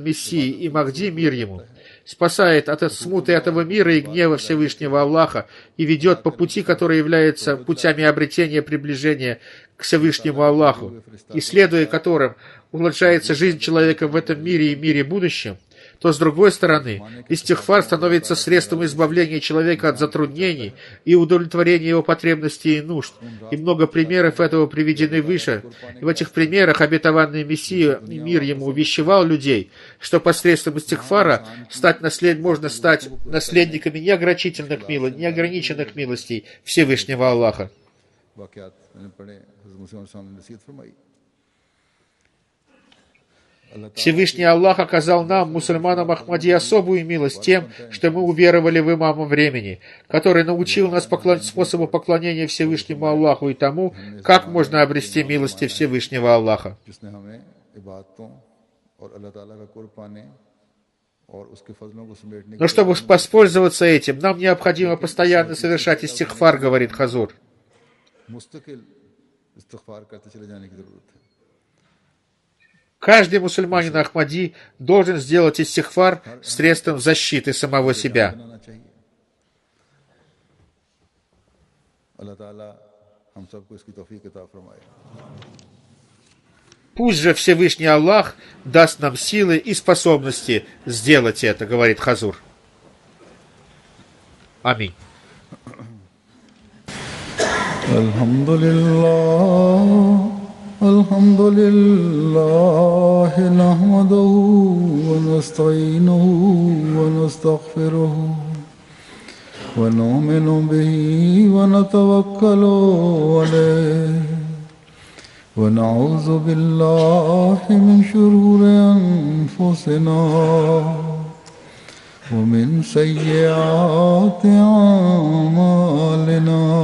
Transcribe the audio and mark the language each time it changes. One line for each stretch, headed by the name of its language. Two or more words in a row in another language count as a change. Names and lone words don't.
Russian: Мессией и Махди, мир ему, спасает от смуты этого мира и гнева Всевышнего Аллаха и ведет по пути, который является путями обретения приближения к Всевышнему Аллаху, и следуя которым улучшается жизнь человека в этом мире и мире будущем, то, с другой стороны, истигфар становится средством избавления человека от затруднений и удовлетворения его потребностей и нужд. И много примеров этого приведены выше. И в этих примерах обетованный Мессия и мир ему увещевал людей, что посредством истигфара можно стать наследниками неограниченных милостей Всевышнего Аллаха.
Urdu: واقعات میں نے پڑھے حضرت مسلم نے نصیحت فرمائی
Russian: Всевышний Аллах оказал нам, мусульманам Ахмади, особую милость тем, что мы уверовали в имама времени, который научил нас способу поклонения Всевышнему Аллаху и тому, как можно обрести милости Всевышнего Аллаха.
Urdu: جس نے ہمیں عبادتوں اور اللہ تعالیٰ کا قرب پانے اور اس کے فضلوں کو سمیٹنے
Russian: Но чтобы воспользоваться этим, нам необходимо постоянно совершать истигфар, говорит Хазур.
Urdu: مستقل استغفار کرتے چلے جانے کی ضرورت ہے
Russian: Каждый мусульманин Ахмади должен сделать истигфар средством защиты самого себя.
Urdu: بنانا چاہیے اللہ تعالیٰ ہم سب کو اس کی توفیق عطا فرمائے
Russian: Пусть же Всевышний Аллах даст нам силы и способности сделать это, говорит Хазур. Аминь.
Arabic: الحمد لله نحمده ونستعينه ونستغفره ونؤمن به ونتوكل عليه ونعوذ بالله من شرور أنفسنا ومن سيئات أعمالنا